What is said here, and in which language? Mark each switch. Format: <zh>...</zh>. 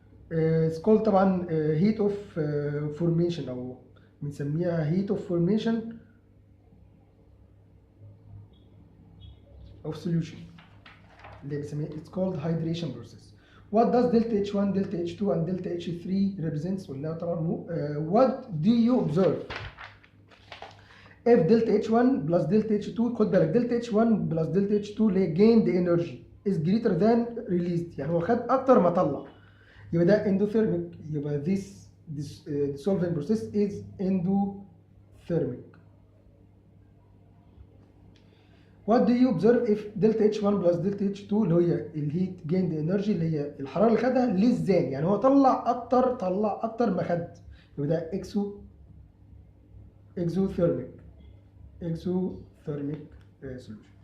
<en>It's called</en> <ar>طبعا</ar> <en>heat of formation</en> <ar>أو بنسميها</ar> <en>heat of formation of solution</en> <ar>اللي بنسميها</ar> <en>it's called hydration process. What does delta H1, delta H2 and delta H3 represents?</en> <ar>قلنا طبعا</ar> <en>what do you observe if delta H1 plus delta H2</en> <ar>خد بالك</ar> <en>delta H1 plus delta H2</en> <ar>اللي هي</ar> <en>gained energy is greater than released،</en> <ar>يعني هو خد اكتر ما طلع، يبقى ده endothermic.</ar> <en>يبقى this dissolving process is endothermic. What do you observe if delta H1 plus delta H2</en> <ar>اللي هي الهيت</ar> <en>gained energy</en> <ar>اللي هي الحراره اللي خدها</ar> <en>less than،</en> <ar>يعني هو طلع اكتر ما خد، يبقى ده</ar> <en>exothermic solution.</en>